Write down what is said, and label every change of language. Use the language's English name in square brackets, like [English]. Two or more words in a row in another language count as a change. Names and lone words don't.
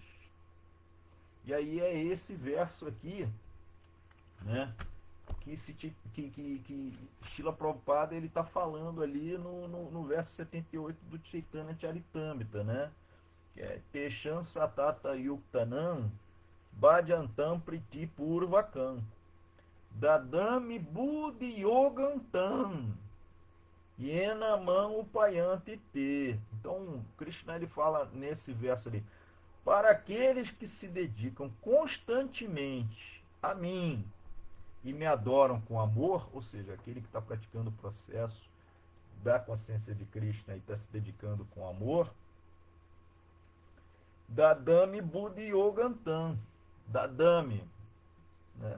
[Portuguese] E aí é esse verso aqui, né, que Srila Prabhupada ele está falando ali no verso 78 do Chaitanya Charitamrita, né, que é [Sanskrit] तेषां सतत युक्तानां भजन्तं प्रीति पूर्वकं ददामि बुद्धि योगन्तं येनमं उपयान्ति ते. [Portuguese] Então, Krishna ele fala nesse verso ali: para aqueles que se dedicam constantemente a mim e me adoram com amor, ou seja, aquele que está praticando o processo da consciência de Krishna e está se dedicando com amor, [Sanskrit] ददामि बुद्धि योगन्तं, ददामि, [Portuguese] né?